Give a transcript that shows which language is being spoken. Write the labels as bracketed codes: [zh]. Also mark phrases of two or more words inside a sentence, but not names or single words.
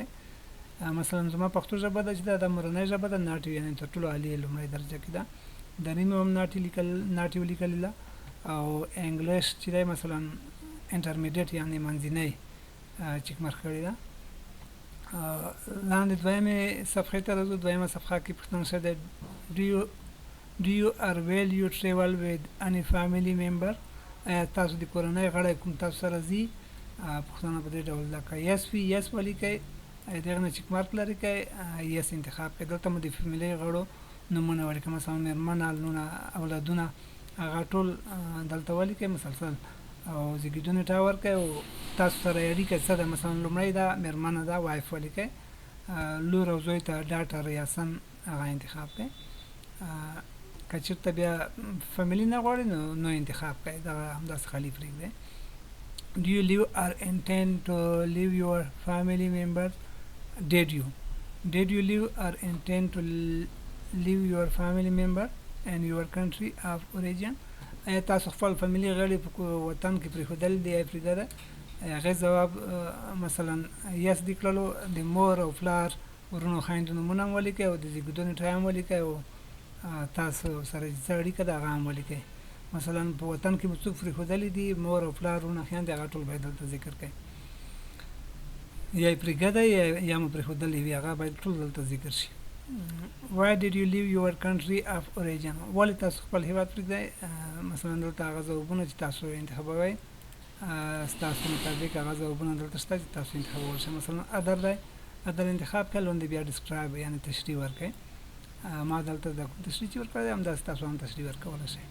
[ps] مثلا زما پښتو ژبه ده چې دا د مورنۍ ژبه ده، ناټیو یعنې تر ټولو عالي لومړۍ درجه کې ده. دریم هم ناټیو لیکلې ده، او انګلیش چې دی مثلا انټرمیډیټ یعنې منځنۍ چیک مارک کړې ده. لاندې دویمې صفحې ته راځو. دویمه صفحه کې پوښتنه شوې ده [en] do you or will you travel with any family member، [ps] آیا تاسو د کورنۍ غړی کوم تاسو سره ځي؟ پوښتنه په دې ډول ده. که یس وي یس ولیکئ، دغه نه چیک مارک لرې کړئ، یس انتخاب کړئ. دلته مو د فیملي غړو نومونه ولیکئ، مثلا مېرمن، اولادونه هغه ټول دلته ولیکئ مسلسل، او زیږیدو نیټه ورکړئ او تاسو سره اړیکه څه ده. مثلا لومړی ده مېرمنه ده، وایف ولیکئ. لور او زوی ته ډاټر یا سن هغه انتخاب کړئ. که چېرته بیا فامیلي نه غواړئ نو انتخاب کړئ، دغه همداسې خالي پرېږدئ. [en] Do you live or intend to leave your family members? Did you live or intend to leave your family member and your country of origin? [ps] ایا تاسو خپل فامیلي غړي په وطن کې پرېښودل دي یا پرېږده؟ هغې ځواب مثلا یس دي کړلو، د مور او پلار ورونو خویندو نومونه هم ولیکئ او د زیږېدنې ټایم هم ولیکئ او تاسو سره چې څه اړیکه ده هغه هم ولیکئ. مثلا په وطن کې مو څوک پرېښودلي دي، مور او پلار ورونه خویندې، هغه ټول باید دلته ذکر کړئ. یا یې پرېږدئ یا مو پرېښودلي وي، هغه باید ټول دلته ذکر شي. [en] Why did you leave your country of origin? [ps] ولې تاسو خپل هېواد پرېږدئ؟ مثلا دلته هغه ځوابونه چې تاسو انتخابوئ، ستاسو مطابق هغه ځوابونه دلته شته چې تاسو انتخابولی شئ. مثلا ادر دی، ادر انتخاب کړئ، لاندې بیا ډسکرایب یعنې تشریح ورکړئ. ما دلته د تشریح چې ورکړی دی همداسې تاسو هم تشریح ورکولی شئ.